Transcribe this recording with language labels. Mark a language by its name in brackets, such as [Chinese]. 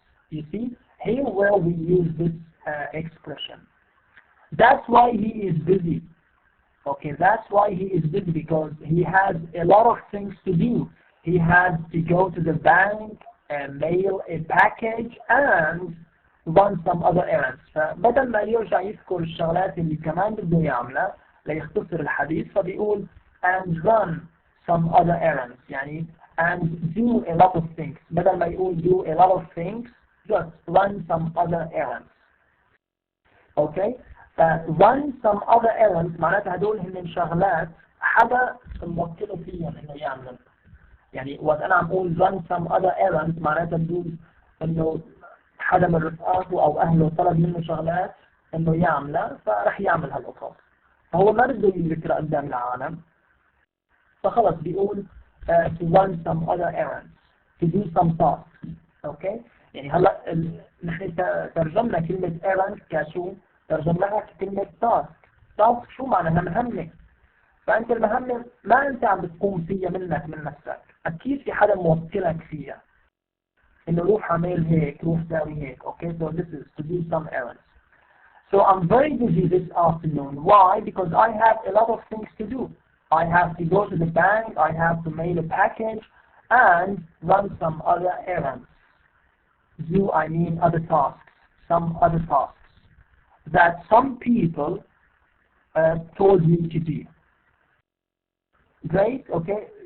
[English] You see, here where we use this expression. That's why he is busy. Okay, that's why he is busy, because he has a lot of things to do. He has to go to the bank and mail a package and run some other errands. [Arabic] فبدل ما يرجع يذكر الشغلات اللي كمان بده يعملها ليختصر الحديث فبيقول [English] and run some other errands [Arabic] يعني [English] and do a lot of things. [Arabic] بدل ما يقول [English] do a lot of things, just run some other errands. Okay? run some other errands [Arabic] معناتها هدول هن شغلات حدا موكله فيهم انه يعمل. يعني وقت انا عم اقول [English] run some other errands [Arabic] معناتها بدون انه حدا من رفقاته او اهله طلب منه شغلات انه يعملها فرح يعمل هالقصص. فهو ما بده يذكرها قدام العالم فخلص بيقول [English] to run some other errands, to do some tasks. [Arabic] اوكي؟ يعني هلا نحن ترجمنا كلمة errand كشو؟ ترجمناها كلمة task شو معناها؟ مهمة. فأنت المهمة ما أنت عم بتقوم فيها من نفسك، أكيد في حدا موكلك فيها إنه روح اعمل هيك، روح ساوي هيك. [English] Okay, so this is to do some errands. So I'm very busy this afternoon. Why? Because I have a lot of things to do. I have to go to the bank, I have to mail a package, and run some other errands. Do I mean other tasks? Some other tasks that some people told me to do. Great, okay.